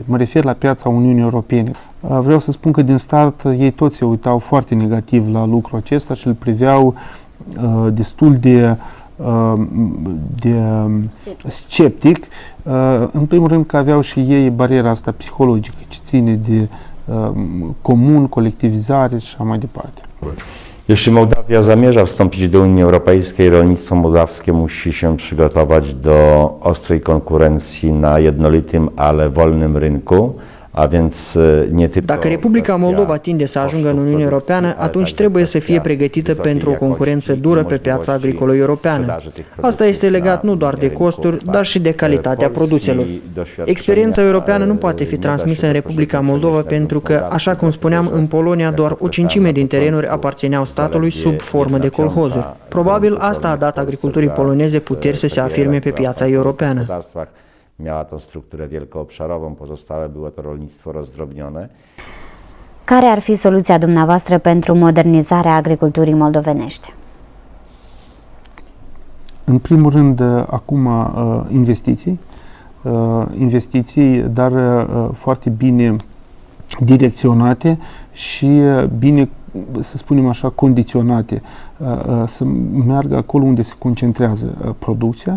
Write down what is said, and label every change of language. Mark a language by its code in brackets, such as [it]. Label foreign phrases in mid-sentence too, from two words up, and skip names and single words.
[ro] Mă refer la piața Uniunii Europene. Vreau să spun că din start ei toți se uitau foarte negativ la lucrul acesta și îl priveau destul de sceptic. În primul rând că aveau și ei bariera asta psihologică ce ține de comun, kolektywizacja și așa mai departe. [pl] Jeśli Mołdawia zamierza wstąpić do Unii Europejskiej, rolnictwo mołdawskie musi się przygotować do ostrej konkurencji na jednolitym, ale wolnym rynku. [ro] Dacă Republica Moldova tinde să ajungă în Uniunea Europeană, atunci trebuie să fie pregătită pentru o concurență dură pe piața agricolă europeană. Asta este legat nu doar de costuri, dar și de calitatea produselor. Experiența europeană nu poate fi transmisă în Republica Moldova pentru că, așa cum spuneam, în Polonia doar o cincime din terenuri aparțineau statului sub formă de colhozuri. Probabil asta a dat agriculturii poloneze puteri să se afirme pe piața europeană. [pl] Miała tą strukturę wielkoobszarową, pozostałe było to rolnictwo rozdrobnione. [ro] Care ar fi soluția dumneavoastră pentru modernizarea agriculturii moldovenești? În primul rând, acum investiții, dar foarte bine direcționate și bine, să spunem așa, condiționate, să meargă acolo unde se concentrează producția,